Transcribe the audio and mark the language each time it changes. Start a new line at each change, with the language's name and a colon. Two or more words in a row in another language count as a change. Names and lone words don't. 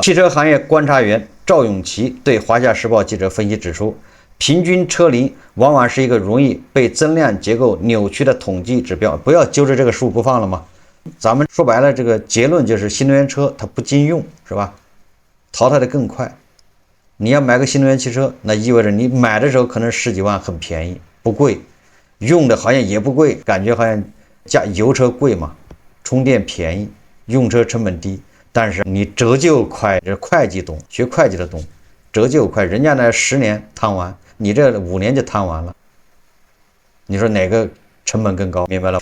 Chinese: 汽车行業观察员趙永奇对华夏时報記者分析指出，平均車齡往往是一個容易被增量結構扭曲的統計指標，不要揪着這個數不放了嗎？咱們說白了，這個結論就是新能源車它不經用，是吧？淘汰的更快。你要買個新能源汽車，那意味着你買的時候可能10幾萬很便宜，不貴，用的好像也不貴，感覺好像油車貴嘛，充電便宜，用車成本低。但是你折舊快，這會計懂，學會計的懂，折舊快，人家那10年攤完，你這5年就攤完了。你說哪個成本更高？明白了？